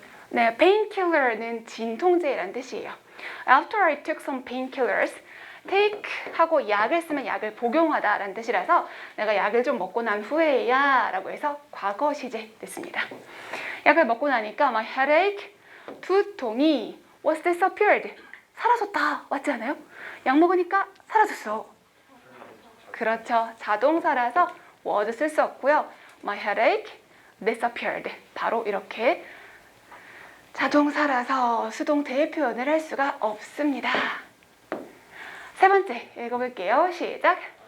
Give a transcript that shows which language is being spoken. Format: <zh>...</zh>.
<ko>네, painkiller는 진통제라는 뜻이에요.</ko> <en>After I took some painkillers,</en> <ko>take 하고 약을 쓰면 약을 복용하다라는 뜻이라서 내가 약을 좀 먹고 난 후에야 라고 해서 과거 시제 됐습니다. 약을 먹고 나니까</ko> <en>my headache,</en> <ko>두통이</ko> <en>was disappeared.</en> <ko>사라졌다. 맞지 않아요? 약 먹으니까 사라졌어. 그렇죠. 자동사라서 was 쓸 수 없고요.</ko> <en>My headache disappeared.</en> <ko>바로 이렇게 자동사라서 수동태의 표현을 할 수가 없습니다. 세 번째 읽어볼게요. 시작.</ko>